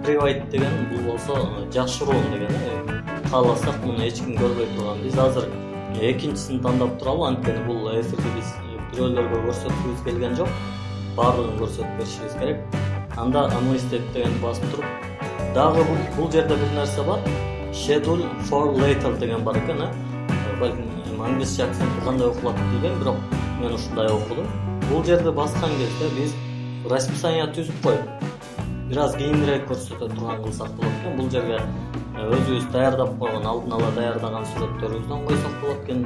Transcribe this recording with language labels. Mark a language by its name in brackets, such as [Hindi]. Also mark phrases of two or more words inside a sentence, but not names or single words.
[Kyrgyz] Private деген бул болсо жашыруун деген. Кааласак муну эч ким көрбөй турган. Биз азыр экинчисин тандап туралы, анткени бул эфирди биз бирөөлөргө көрсөткүбүз келген жок. Баардыгын көрсөтүп беришибиз керек. Анда unlisted дегенди басып туруп, дагы бул жерде бир нерсе бар. [English] Schedule for later [Kyrgyz] деген бар экен. Балким англисче акценти кандай окулат билбейм, бирок мен ушундай окудум. Бул жерде баскан кезде биз расписание түзүп коюп, бир аз кийинирээк көрсөтө турган кылсак болот экен. Бул жерге өзүбүз даярдап койгон, алдын ала даярдаган сүрөттөрүбүздөн койсок болот экен.